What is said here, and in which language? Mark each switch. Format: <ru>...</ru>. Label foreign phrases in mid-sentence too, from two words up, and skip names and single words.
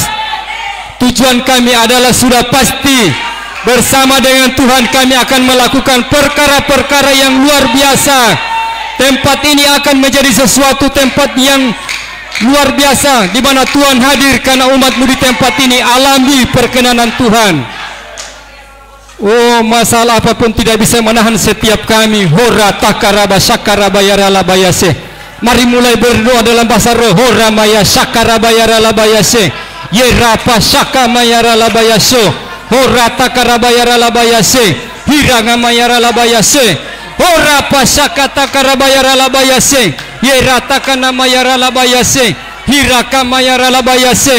<id>Tujuan kami adalah sudah pasti, bersama dengan Tuhan kami akan melakukan perkara-perkara yang luar biasa. Tempat ini akan menjadi sesuatu tempat yang luar biasa, di mana Tuhan hadir, karena umat-Mu di tempat ini alami perkenanan Tuhan. Oh, masalah apapun tidak bisa menahan setiap kami. Hora takaraba sakaraba yaralabayase. Mari mulai berdoa dalam bahasa roh. Hora maya sakaraba yaralabayase. Yerapa sakama yaralabayaso. Hora takaraba yaralabayase. Hiranga mayaralabayase. Hora pasaka takaraba yaralabayase. Yerata kana mayaralabayase. Hiraka mayaralabayase.</id>